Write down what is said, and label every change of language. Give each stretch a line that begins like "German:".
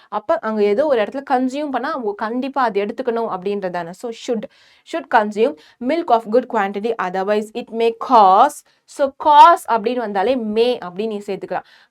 Tamil: அப்போ அங்கே ஏதோ ஒரு இடத்துல கன்சியூம் பண்ணால் கண்டிப்பாக அது எடுத்துக்கணும் அப்படின்றதானே.
English: So should consume milk of good quantity, otherwise it may cause.
Tamil: So cause அப்படின்னு வந்தாலே may அப்படின்னு நீ சேர்த்துக்கலாம்.